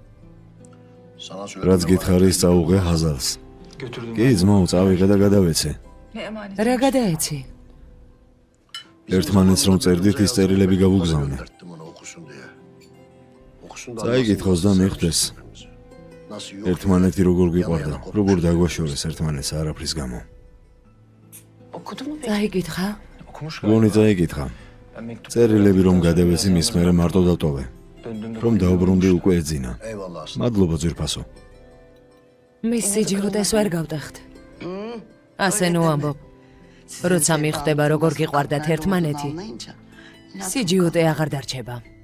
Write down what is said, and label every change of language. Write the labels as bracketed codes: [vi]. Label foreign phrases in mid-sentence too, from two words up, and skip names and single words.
[ka] რაც გითხარი, სწაუღე ჰაზალს. კი, ძმაო, წავიღე და გადავეცე. რა გადაეცი? ერთმანეთს რომ წერდით, ის წერილები გავუგზავნე. წაიკითხოს და მიხვდეს. ერთმანეთი როგორ გიყვარდა, როგორ დაგვაშორეს ერთმანეთს არაფრის გამო. [tr] Okudu mu peki? [ka] წაიკითხა? [tr] Okumuş [ka] გონი წაიკითხა. [tr] Ben mektup [ka] წერილები რომ გადავეცი მის მერე მარტო დატოვე. [tr] döndüğümde [ka] რომ დაუბრუნდი უკვე ეძინა. მადლობა ძვირფასო. მის სიჯიუტეს ვერ გავტეხთ. ასე ნუ ამბობ. როცა მიხვდება როგორ გიყვარდათ ერთმანეთი, სიჯიუტე აღარ დარჩება.